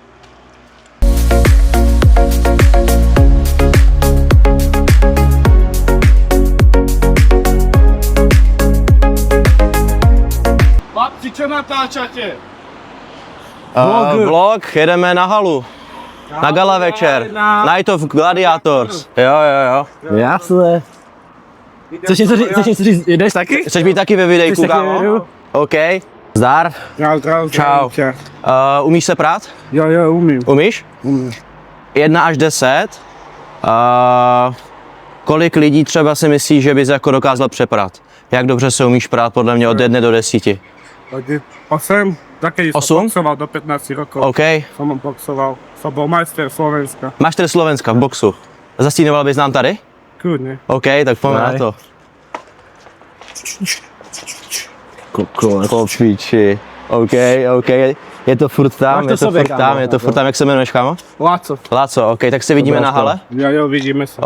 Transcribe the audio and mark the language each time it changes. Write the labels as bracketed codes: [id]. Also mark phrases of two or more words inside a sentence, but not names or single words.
[sk] Chlapci, co natáčate? [cs] Vlog, jedeme na halu. Na gala večer. Night of Gladiators. Jo. Jasné. Chceš něco říct, jdeš taky? Chceš být taky ve videjku, Chceš taky ve kámo? videu? OK. Zdar. Čau. Umíš se prát? Jo, umím. Umíš? 1 až 10. Kolik lidí třeba si myslíš, že bys jako dokázal přeprat? Jak dobře se umíš prát podle mě od 1 do 10? 8, [sk] taký [cs] Osm? [sk] som boxoval do 15 rokov. OK. Som boxoval. Som bol majster Slovenska. [cs] Máš tady Slovenska v boxu. Zastínoval bys nám tady? [sk] Kľudne. [cs] OK, tak pojďme na to. Chlopíči. OK. Je to furt tam, Máš to sobě, kámo. je to furt tam, jak se jmenuješ, kámo? Láco. Láco, OK, tak se vidíme na hale? [sk] Jo, vidíme sa.